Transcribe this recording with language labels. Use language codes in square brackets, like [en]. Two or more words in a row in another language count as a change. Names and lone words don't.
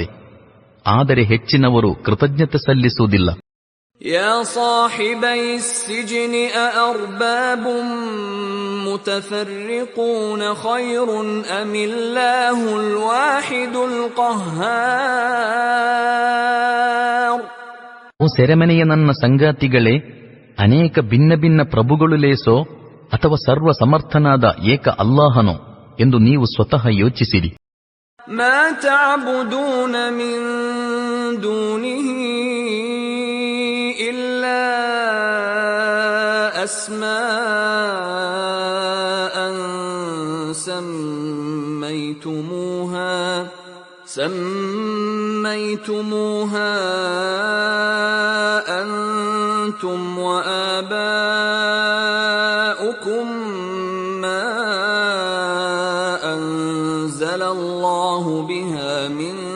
[kn] ಆದರೆ ಹೆಚ್ಚಿನವರು ಕೃತಜ್ಞತೆ ಸಲ್ಲಿಸುವುದಿಲ್ಲ. [ar] يا صاحبي السجن أأرباب متفرقون خير أم الله الواحد القهار. [kn] ಓ ಸೆರೆಮನೆಯ ನನ್ನ ಸಂಗಾತಿಗಳೇ, ಅನೇಕ ಭಿನ್ನ ಭಿನ್ನ ಪ್ರಭುಗಳು ಲೇಸೋ ಅಥವಾ ಸರ್ವ ಸಮರ್ಥನಾದ ಏಕ ಅಲ್ಲಾಹನೋ ಎಂದು ನೀವು ಸ್ವತಃ ಯೋಚಿಸಿರಿ. [ar] ما تعبدون من دونه إلا أسماء سميتموها أنتم وآباؤكم ما أنزل الله بها من